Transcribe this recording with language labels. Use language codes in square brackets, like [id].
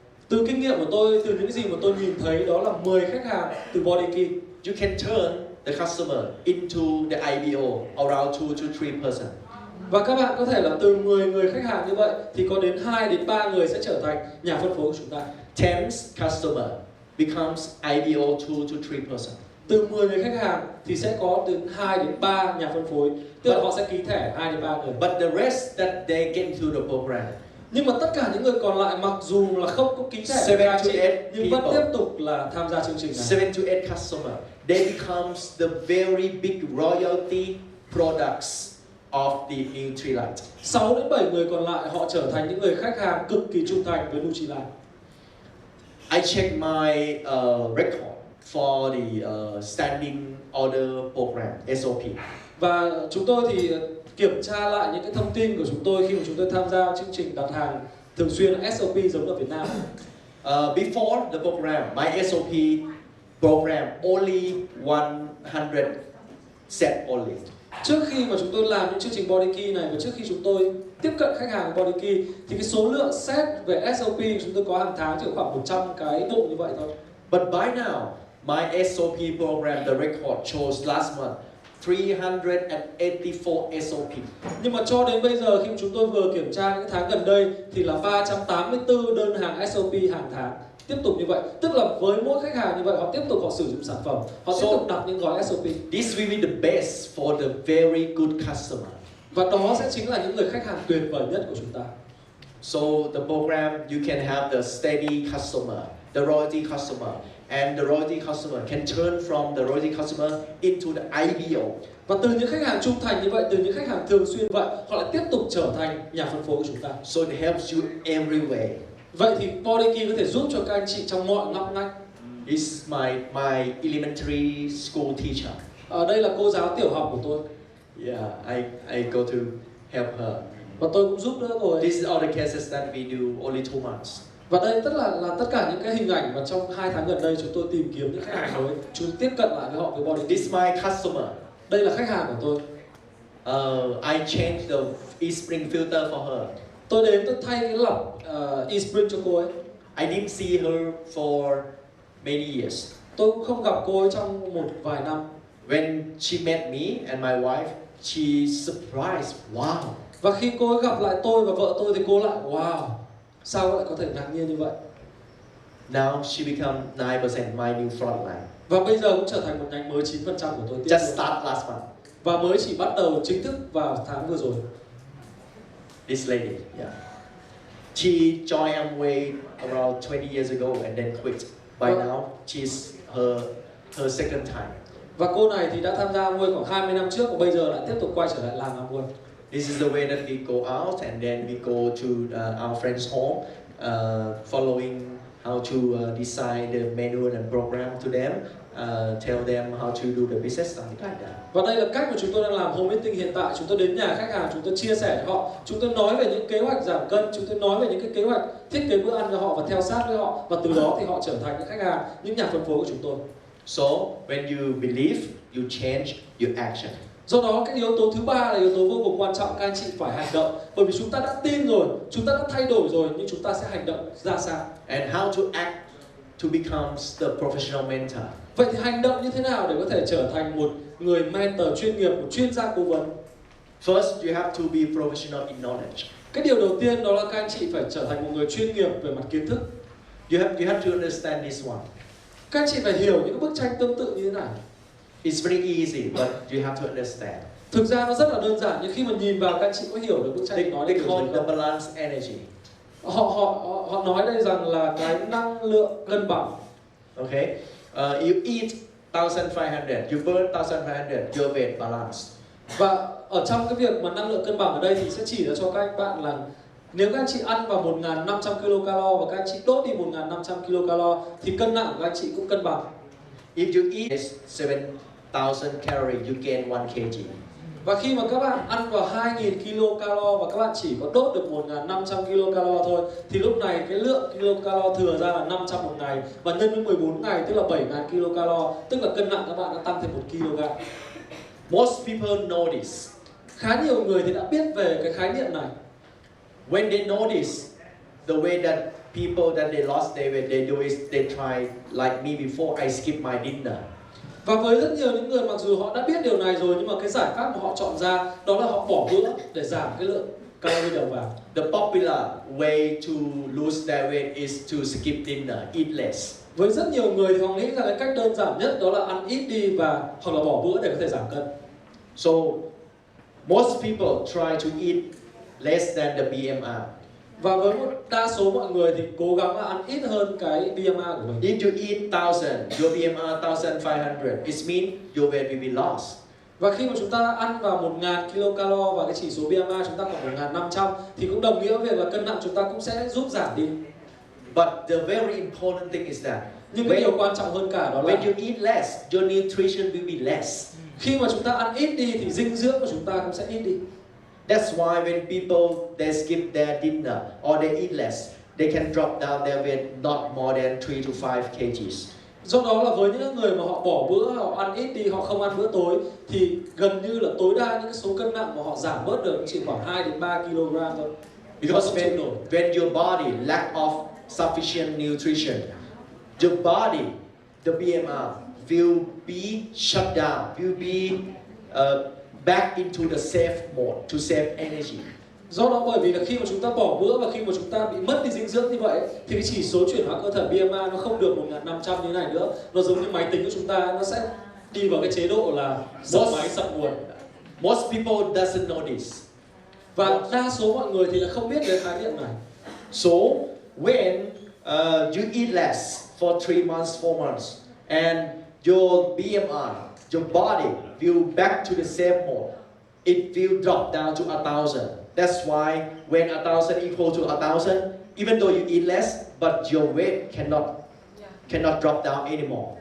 [vi] Từ kinh nghiệm của tôi, từ những gì mà tôi nhìn thấy đó là 10 khách hàng từ body key. [en] You can turn the customer into the IBO around 2 to 3%. [vi] Và các bạn có thể là từ 10 người khách hàng như vậy thì có đến 2 đến 3 người sẽ trở thành nhà phân phối của chúng ta. [en] 10 customer becomes IBO 2 to 3%. [vi] Từ 10 người khách hàng thì sẽ có đến 2 đến 3 nhà phân phối. Tức là họ sẽ ký thẻ 2 đến 3 người. [en] But the rest that they get into the program. [vi] Nhưng mà tất cả những người còn lại mặc dù là không có ký thẻ [en] 7 to 8 [vi] nhưng vẫn tiếp tục là tham gia chương trình này. [en] 7 to 8 customer. They becomes the very big royalty products of the Nutrilite. [vi] 6 đến 7 người còn lại họ trở thành những người khách hàng cực kỳ trung thành với Nutrilite. [en] I check my record for the standing order program SOP. [vi] Và chúng tôi thì kiểm tra lại những cái thông tin của chúng tôi khi mà chúng tôi tham gia chương trình đặt hàng thường xuyên SOP giống ở Việt Nam. [en] Before the program, my SOP program only 100 set only. [vi] Trước khi mà chúng tôi làm những chương trình body key này và trước khi chúng tôi tiếp cận khách hàng body key thì cái số lượng set về SOP chúng tôi có hàng tháng chỉ khoảng 100 cái bộ như vậy thôi. [en] But by now, my SOP program, the record shows last month 384 SOP. [vi] Nhưng mà cho đến bây giờ khi chúng tôi vừa kiểm tra những tháng gần đây thì là 384 đơn hàng SOP hàng tháng. Tiếp tục như vậy, tức là với mỗi khách hàng như vậy họ tiếp tục họ sử dụng sản phẩm, họ tiếp tục đặt những gói SOP. [en] This will be the best for the very good customer. [vi] Và đó sẽ chính là những người khách hàng tuyệt vời nhất của chúng ta. [en] So the program, you can have the steady customer, the loyalty customer, and the loyalty customer can turn from the loyalty customer into the ideal. [vi] Và từ những khách hàng trung thành như vậy, từ những khách hàng thường xuyên vậy, họ lại tiếp tục trở thành nhà phân phối của chúng ta. [en] So it helps you every way. [vi] Vậy thì Body Key có thể giúp cho các anh chị trong mọi ngóc ngách. [en] It's my elementary school teacher. [vi] Ở đây là cô giáo tiểu học của tôi. [en] Yeah, I go to help her. [vi] Và tôi cũng giúp đỡ cô ấy. [en] These are all the cases that we do only 2 months. [vi] Và đây tất là tất cả những cái hình ảnh mà trong 2 tháng gần đây chúng tôi tìm kiếm những khách hàng mới, chúng tiếp cận lại với họ với Body Key. [en] This is my customer. [vi] Đây là khách hàng của tôi. [en] I changed the e-spring filter for her. [vi] Tôi đến tôi thay cái lọc e-spring cho cô ấy. [en] I didn't see her for many years. [vi] Tôi cũng không gặp cô ấy trong một vài năm. [en] When she met me and my wife, she surprised. Wow. [vi] Và khi cô ấy gặp lại tôi và vợ tôi thì cô lại wow, sao lại có thể ngạc nhiên như vậy? [en] Now she become 9% my new frontline. [vi] Và bây giờ cũng trở thành một nhánh mới 9% của tôi tiếp. [en] Just start last month. [vi] Và mới chỉ bắt đầu chính thức vào tháng vừa rồi. [en] This lady, yeah. She joined Amway around 20 years ago and then quit. By now, she's her second time. [vi] Và cô này thì đã tham gia Amway khoảng 20 năm trước và bây giờ lại tiếp tục quay trở lại làm Amway. [en] This is the way that we go out and then we go to our friend's home, following how to design the manual and program to them, tell them how to do the business, something like that. [vi] Và đây là cách mà chúng tôi đang làm home meeting hiện tại. Chúng tôi đến nhà khách hàng, chúng tôi chia sẻ cho họ, chúng tôi nói về những kế hoạch giảm cân, chúng tôi nói về những cái kế hoạch thiết kế bữa ăn cho họ và theo sát với họ, và từ đó thì họ trở thành những khách hàng, những nhà phân phối của chúng tôi. [en] So when you believe, you change your action. [vi] Do đó cái yếu tố thứ ba là yếu tố vô cùng quan trọng, các anh chị phải hành động. Bởi vì chúng ta đã tin rồi, chúng ta đã thay đổi rồi, nhưng chúng ta sẽ hành động ra sao? [en] And how to act to become the professional mentor. [vi] Vậy thì hành động như thế nào để có thể trở thành một người mentor chuyên nghiệp, một chuyên gia cố vấn? [en] First, you have to be professional in knowledge. [vi] Cái điều đầu tiên đó là các anh chị phải trở thành một người chuyên nghiệp về mặt kiến thức. [en] You have to understand this one. [vi] Các anh chị phải hiểu những bức tranh tương tự như thế này. [en] It's very easy, but you have to understand. [vi] Thực ra nó rất là đơn giản, nhưng khi mà nhìn vào các anh chị có hiểu được bức tranh nói [en] They [vi] điều [en] call [vi] gì [en] it the [vi] không? [en] balance energy. [vi] Họ nói đây rằng là cái năng lượng cân bằng. [en] Okay, you eat 1,500, you burn 1,500, your weight balance. [vi] Và ở trong cái việc mà năng lượng cân bằng ở đây thì sẽ chỉ ra cho các bạn là nếu các anh chị ăn vào 1.500 kcal và các anh chị đốt đi 1.500 kcal thì cân nặng của các anh chị cũng cân bằng. [en] If you eat 7,000 calories, you gain 1 kg. [vi] Và khi mà các bạn ăn vào 2.000 kcal và các bạn chỉ có đốt được 1.500 kcal thôi thì lúc này cái lượng kcal thừa ra là 500 một ngày và nhân với 14 ngày tức là 7.000 kcal, tức là cân nặng các bạn đã tăng thêm 1 kg. [en] Most people know this. [vi] Khá nhiều người thì đã biết về cái khái niệm này. [en] When they notice the way that people that they lost their weight, they do is they try like me before I skip my dinner. [vi] Và với rất nhiều những người mặc dù họ đã biết điều này rồi nhưng mà cái giải pháp mà họ chọn ra đó là họ bỏ bữa để giảm cái lượng calorie đầu vào. [en] The popular way to lose their weight is to skip dinner, eat less. [vi] Với rất nhiều người thì họ nghĩ rằng cái cách đơn giản nhất đó là ăn ít đi và hoặc là bỏ bữa để có thể giảm cân. [en] So most people try to eat less than the BMR. [vi] Và với một đa số mọi người thì cố gắng là ăn ít hơn cái BMI của mình. [en] If you eat 1,000, your BMR 1,500, it means your weight will be lost. [vi] Và khi mà chúng ta ăn vào 1.000 kcal và cái chỉ số BMI chúng ta khoảng 1.500 thì cũng đồng nghĩa với việc là cân nặng chúng ta cũng sẽ giúp giảm đi. [en] But the very important thing is that [vi] Nhưng cái điều quan trọng hơn cả đó là [en] when you eat less, your nutrition will be less. [vi] khi mà chúng ta ăn ít đi thì dinh dưỡng của chúng ta cũng sẽ ít đi. [en] That's why when people they skip their dinner or they eat less, they can drop down their weight not more than 3 to 5 kgs. [vi] Do đó là với những người mà họ bỏ bữa, họ ăn ít đi, họ không ăn bữa tối thì gần như là tối đa những cái số cân nặng mà họ giảm bớt được chỉ khoảng 2 đến 3 kg thôi. [en] Because when your body lack of sufficient nutrition, your body, the BMR will be shut down, will be back into the safe mode to save energy. [vi] Do đó bởi vì là khi mà chúng ta bỏ bữa và khi mà chúng ta bị mất đi dinh dưỡng như vậy thì cái chỉ số chuyển hóa cơ thể BMI nó không được 1.500 như thế này nữa. Nó giống như máy tính của chúng ta, nó sẽ đi vào cái chế độ là dập máy sập nguồn. [en] Most people doesn't know this. [vi] Và đa số mọi người thì lại không biết đến khái niệm này. [en] So when you eat less for 3 months, 4 months, and your BMI, your body will back to the same mode. It will drop down to 1,000. That's why when 1,000 equal to 1,000, even though you eat less, but your weight cannot drop down anymore.